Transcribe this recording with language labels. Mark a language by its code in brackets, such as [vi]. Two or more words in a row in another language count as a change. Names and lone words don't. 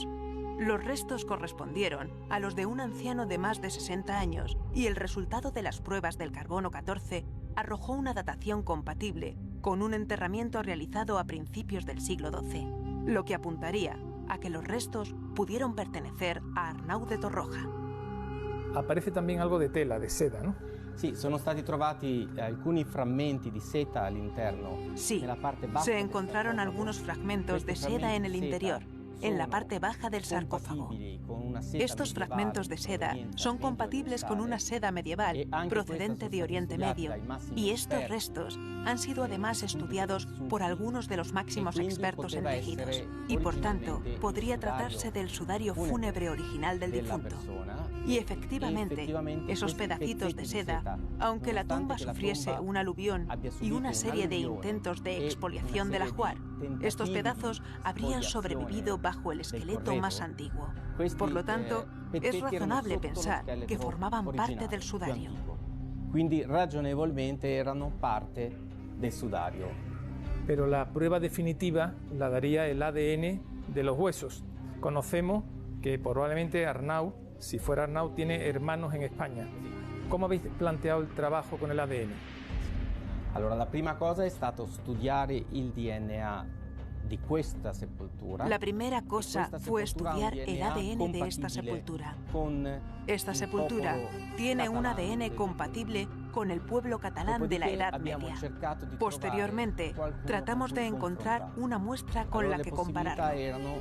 [es] Los restos correspondieron a los de un anciano de más de 60 años y el resultado de las pruebas del carbono 14 arrojó una datación compatible con un enterramiento realizado a principios del siglo XII, lo que apuntaría a que los restos pudieron pertenecer a Arnau de Torroja. Aparece también algo de tela, de seda, ¿no? [it] Sì, sono stati trovati alcuni frammenti di seta all'interno. [es] Sí, se encontraron algunos fragmentos de seda en el interior, en la parte baja del sarcófago. Estos fragmentos de seda son compatibles con una seda medieval procedente de Oriente Medio, y estos restos han sido además estudiados por algunos de los máximos expertos en tejidos, y por tanto podría tratarse del sudario fúnebre original del difunto. Y efectivamente, esos pedacitos de seda, aunque la tumba sufriese un aluvión y una serie de intentos de expoliación del ajuar, estos pedazos habrían sobrevivido bajo el esqueleto más antiguo. Por lo tanto, es razonable pensar que formaban parte del sudario. [it] Quindi ragionevolmente erano parte del sudario. [es] Pero la prueba definitiva la daría el ADN de los huesos. Conocemos que probablemente Arnau, si fuera Arnau, tiene hermanos en España. ¿Cómo habéis planteado el trabajo con el ADN? [it] Allora, la prima cosa è stato studiare il DNA di questa sepoltura. [es] La primera cosa fue estudiar el ADN de esta sepultura. Esta sepultura tiene un ADN compatible con el pueblo catalán de la Edad Media. Posteriormente, tratamos de encontrar una muestra con la que compararlo.